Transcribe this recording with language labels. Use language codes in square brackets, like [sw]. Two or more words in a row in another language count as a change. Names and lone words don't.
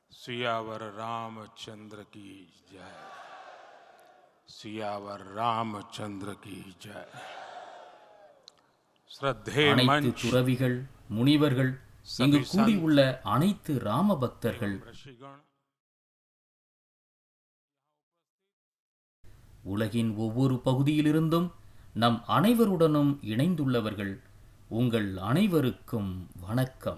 [hi] सियावर रामचंद्र की जय। सियावर रामचंद्र की जय। श्रद्धे [ta] அனைத்து துறவிகள் முனிவர்கள் இங்கு கூடியுள்ள அனைத்து ராம பக்தர்கள் உலகின் ஒவ்வொரு பகுதியிலிருந்தும் நம் அனைவருடனும் இணைந்துள்ளவர்கள் உங்கள் அனைவருக்கும் வணக்கம்.